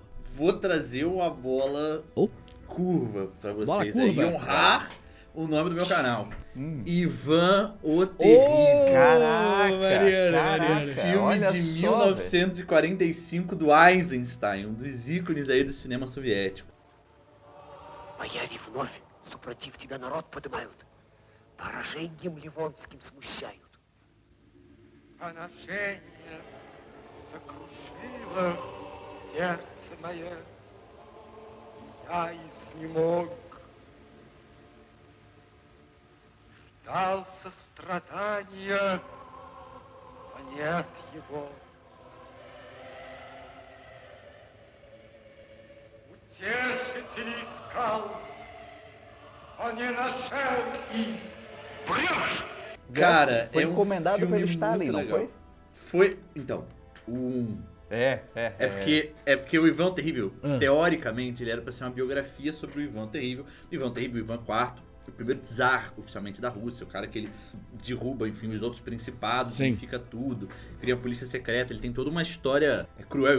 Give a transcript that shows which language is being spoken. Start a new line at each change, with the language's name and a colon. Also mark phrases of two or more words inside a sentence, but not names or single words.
Portuguese: Vou trazer uma bola curva pra vocês aí e honrar o nome do meu canal. Ivan o Terrível. Caraca, Filme de 1945 do Eisenstein, um dos ícones aí do cinema soviético.
Russian: Бояре вновь супротив тебя народ поднимают. Поражением ливонским смущают. Поношение сокрушило сердце мое. Я изнемог. Ждал сострадания, а нет его. Утешитель искал, а не нашел и врешь!
Portuguese: Cara, foi é um encomendado filme pelo Stalin, muito não legal. Foi, então, É porque o Ivan o Terrível, teoricamente, ele era pra ser uma biografia sobre o Ivan o Terrível, o Ivan IV, o primeiro czar oficialmente da Rússia, o cara que ele derruba, enfim, os outros principados, unifica tudo, cria a polícia secreta, ele tem toda uma história cruel.